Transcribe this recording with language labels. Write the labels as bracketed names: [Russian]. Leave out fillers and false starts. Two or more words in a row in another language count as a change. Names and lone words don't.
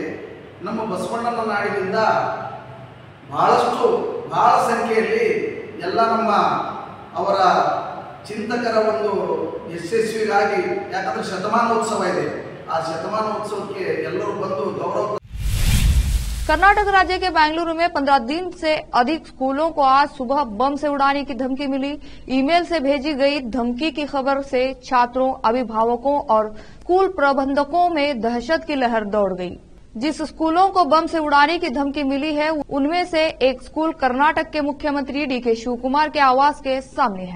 [Kannada] ನಮ್ಮ ಬಸವಣ್ಣನ ನಾಡಿನಿಂದ ಬಹಳ ಸಂಖ್ಯೆಯಲ್ಲಿ ಎಲ್ಲ ನಮ್ಮ ಅವರ ಚಿಂತಕರ ಒಂದು ಯಶಸ್ವಿಗಾಗಿ, ಯಾಕಂದ್ರೆ ಶತಮಾನೋತ್ಸವ ಇದೆ, ಆ ಶತಮಾನೋತ್ಸವಕ್ಕೆ ಎಲ್ಲರೂ ಬಂದು ಗೌರವ। [Hindi] कर्नाटक राज्य के बेंगलुरु में 15 दिन से अधिक स्कूलों को आज सुबह बम से उड़ाने की धमकी मिली। ईमेल से भेजी गई धमकी की खबर से छात्रों, अभिभावकों और स्कूल प्रबंधकों में दहशत की लहर दौड़ गई। जिस स्कूलों को बम से उड़ाने की धमकी मिली है उनमें से एक स्कूल कर्नाटक के मुख्यमंत्री डीके शिवकुमार के आवास के सामने है।